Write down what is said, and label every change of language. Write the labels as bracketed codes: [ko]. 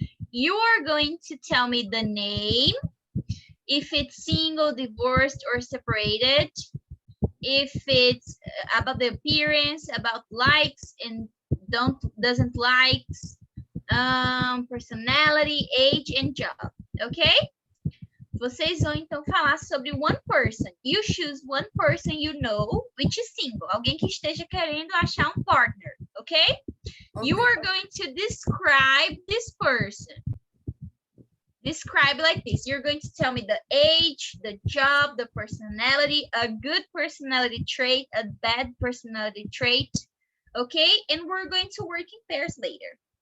[en] You are going to tell me the name, if it's single, divorced, or separated, if it's about the appearance, about likes and doesn't likes, personality, age, and job. Okay? [pt] Vocês vão então falar sobre [en] one person. You choose one person you know which is single. [pt] Alguém que esteja querendo achar um partner. [en] Okay? You are going to describe this person. Describe like this. You're going to tell me the age, the job, the personality, a good personality trait, a bad personality trait. Okay? And we're going to work in pairs later.